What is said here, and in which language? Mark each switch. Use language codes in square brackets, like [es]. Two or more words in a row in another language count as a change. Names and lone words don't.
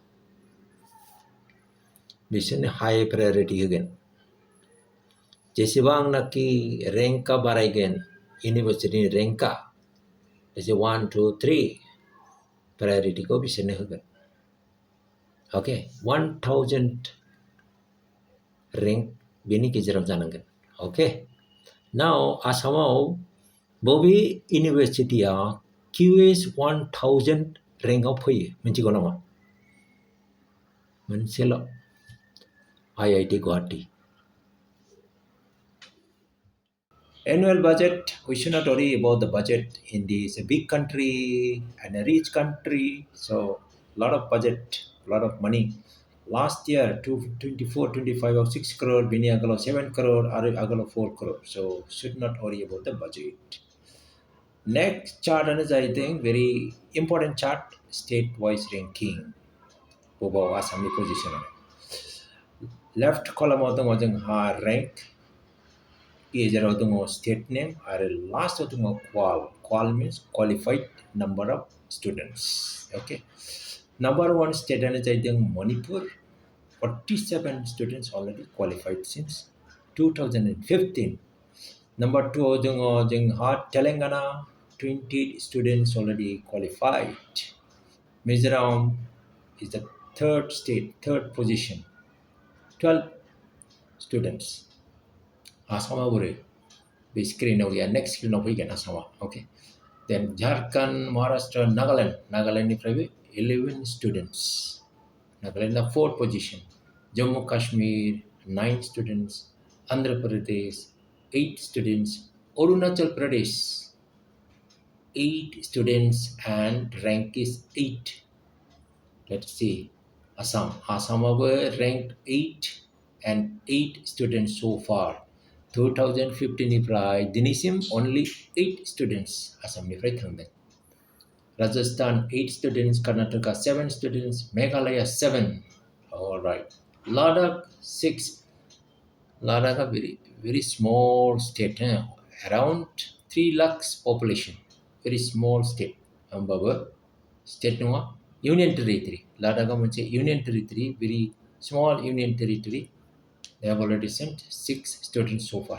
[brx] बिसोरनो [en] high priority [brx] होगोन जेसेबांनाखि रेंकआ बारायगोन इउनिभारसिटिनि रेंकआ एसे 1 2 3 प्रायोरिटीखौ बिसोरनो होगोन ओके 1000 रेंक बेनि गेजेराव जानांगोन [en] okay now [brx] आसामाव बबे इउनिभारसिटिया QS 1000 रेंकआव फैयो मिथिगौ नामा [en] मोनसेल IIT गुवाहाटी annual budget we should not worry about the budget in this big country and a rich country so lot of budget lot of money last year 24-25 of 6 crore bini agalo 7 crore agalo 4 crore so should not worry about the budget next chart is I think very important chart state-wise ranking bobo Assam position left column of the rank [brx] गेजेराव दङ [en] state name आरो last [brx] आव दङ [en] qual means qualified number of students okay number 1 state [brx] आनो जादों [en] मणिपुर 47 students already qualified since 2015 number 2 [brx] आव दङ जोंहा [en] तेलेंगाना 20 students already qualified Mizoram is the third position [brx] 12 students Assam बोरै बे स्क्रिनाव गैया [en] next screenआव [brx] फैगोन आसामा ओके देन झारखन्ड महाराष्ट्र नागालेण्डनिफ्रायबो 11 स्टुडेन्ट्स नागालेण्डआ 4th पोजिशन जम्मू काश्मीर 9 स्टुडेन्ट्स आन्ध्र प्रदेश 8 स्टुडेन्ट्स अरुणाचल प्रदेश [en] 8 students and rank is 8 let's see Assam ranked 8 and 8 students so far 2015 [brx] निफ्राय दिनैसिम [en] only 8 students [brx] आसामनिफ्राय थांदों [en] Rajasthan 8 students Karnataka 7 students Meghalaya 7 all right Ladakh 6 Ladakh a very small state around 3 lakhs population very small state होमबाबो state नङा union territory Ladakh मोनसे union territory very small union territory They have already sent 6 students so far.